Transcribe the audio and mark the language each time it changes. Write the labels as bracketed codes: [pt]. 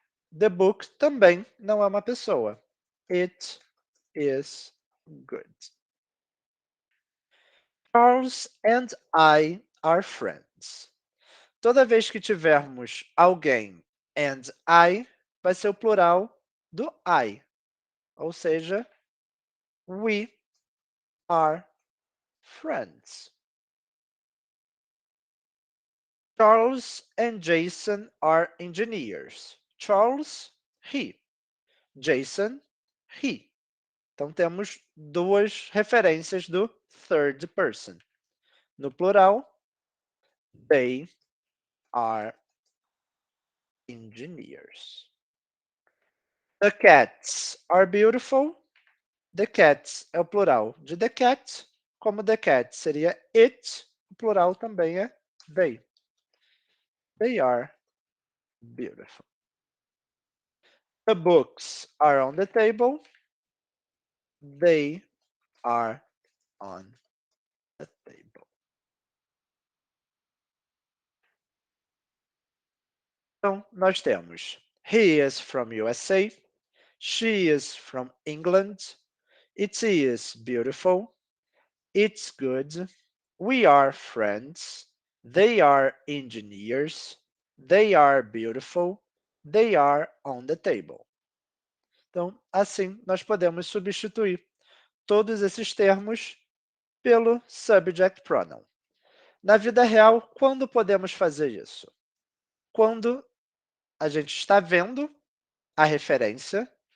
[pt] The book também não é uma pessoa. [en] It is good. Charles and I are friends. [pt] Toda vez que tivermos alguém and I, vai ser o plural do I. Ou seja, [en] we are friends. Charles and Jason are engineers. Charles, he. Jason, he. [pt] Então, temos duas referências do third person. No plural, [en] they are engineers. The cats are beautiful. [pt] The cats é o plural de the cat. Como the cat seria it, o plural também é they. [en] They are beautiful. The books are on the table. They are on the table. [pt] Então, nós temos [en] he is from USA, she is from England, it is beautiful, it's good, we are friends, they are engineers, they are beautiful, they are on the table. [pt] Então, assim, nós podemos substituir todos esses termos pelo subject pronoun. Na vida real, quando podemos fazer isso? Quando a gente está vendo a referência.